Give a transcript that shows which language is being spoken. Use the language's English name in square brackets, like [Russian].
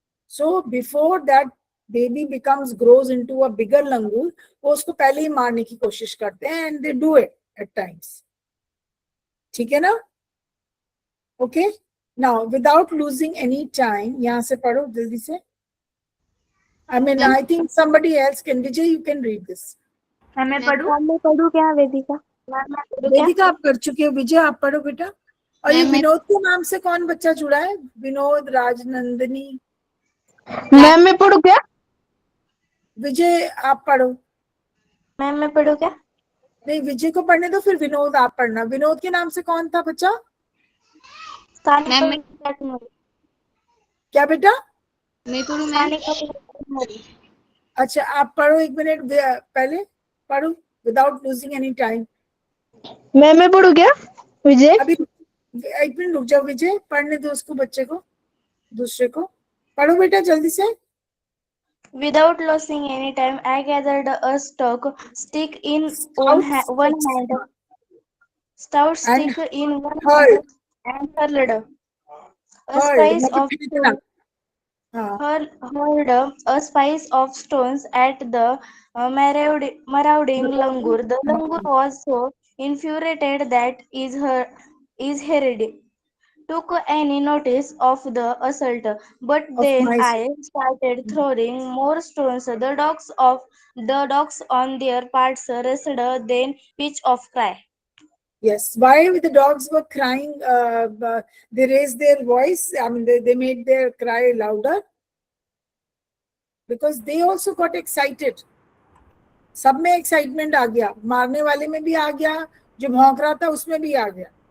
[English] So before that baby grows into a bigger langur, [Hindi] वो उसको पहले ही मारने की कोशिश करते हैं, [English] and they do it at times. [Hindi] ठीक है ना? Okay. [English] Now without losing any time, [Hindi] यहाँ से पढ़ो जल्दी से. [English] I mean, I think somebody else can. Vijay, you can read this. [Hindi] मैं पढ़ूं क्या वेदिका? वेदिका आप कर चुके हो. विजय आप पढ़ो बेटा. और ये विनोद के नाम से कौन बच्चा जुड़ा है? विनोद, राजनंदिनी. मैम मैं पढ़ूं क्या? विजय आप पढ़ो. मैम मैं पढ़ूं क्या? नहीं, विजय को पढ़ने दो, फिर विनोद आप पढ़ना. विनोद के नाम से कौन था बच्चा? क्या बेटा? मैं पढ़ूं मैम. अच्छा आप पढ़ो. 1 मिनट पहले पढ़ो [English] Without losing any time. [Hindi] मैं पढ़ूं क्या विजय? अभी 1 मिनट रुक जाओ. विजय पढ़ने दो उसको, बच्चे को, दूसरे को. पढ़ो बेटा जल्दी से. [English] Without losing any time, I gathered a stick in one hand, stout stick in one hand, and hurled a spice of stones. Hurled a spice of stones at the marauding langur. The langur was so infuriated that his head took any notice of the assault, but then I started throwing more stones. The dogs on their parts rested, then pitch of cry. Yes. Why the dogs were crying? They raised their voice. I mean, they made their cry louder because they also got excited. [Hindi] सब में excitement आ गया, मारने वाले में भी आ गया, जो भौंक रहा था उसमें भी आ गया.